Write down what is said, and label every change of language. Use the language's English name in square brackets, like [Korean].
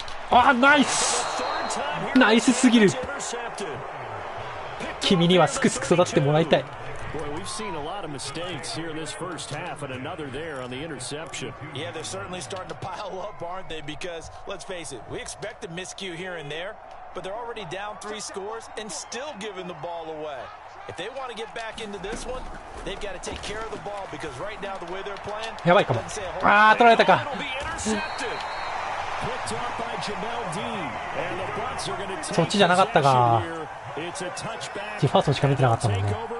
[Japanese] あ、ナイス！ナイスすぎる。君にはすくすく育ってもらいたい。 [English] Boy, we've seen a lot of mistakes here in this first half, and another there on the interception. Yeah, they're certainly starting to pile up, aren't they? Because, let's face it, we expect a miscue here and there, but they're already down 3 scores and still giving the ball away. If they want to get back into this one, they've got to take care of the ball, because right now, the way they're playing... [Japanese] やばいかも。あー、取られたか。そっちじゃなかったか。ファーストしか見てなかったもんね。